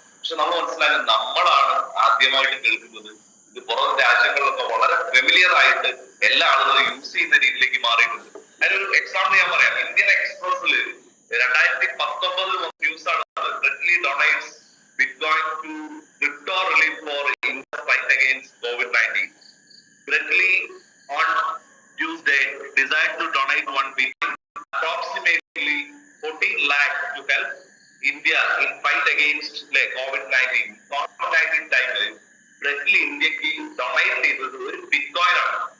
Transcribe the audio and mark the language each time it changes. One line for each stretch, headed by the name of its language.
Malayalam: പക്ഷെ നമ്മൾ മനസ്സിലാക്കുന്നത് നമ്മളാണ് ആദ്യമായിട്ട് കേൾക്കുന്നത്. ഇത് പുറം രാജ്യങ്ങളിലൊക്കെ വളരെ ഫെമിലിയർ ആയിട്ട് എല്ലാ ആളുകളും യൂസ് ചെയ്യുന്ന രീതിയിലേക്ക് മാറിയിട്ടുണ്ട്. അതിനൊരു എക്സാമ്പിൾ ഞാൻ പറയാം. ഇന്ത്യൻ എക്സ്പ്രസിൽ 2019 ന്യൂസ് ആണ്,
English: Bradley donates bitcoin to crypto relief for India fight against COVID-19. Bradley on Tuesday decided to donate 1 billion, approximately 14 lakh to help India in fight against COVID-19.
Malayalam: COVID-19 ടൈമിൽ Brett Lee ഇന്ത്യക്ക് donate ചെയ്തത് ഒരു bitcoin ആണ്.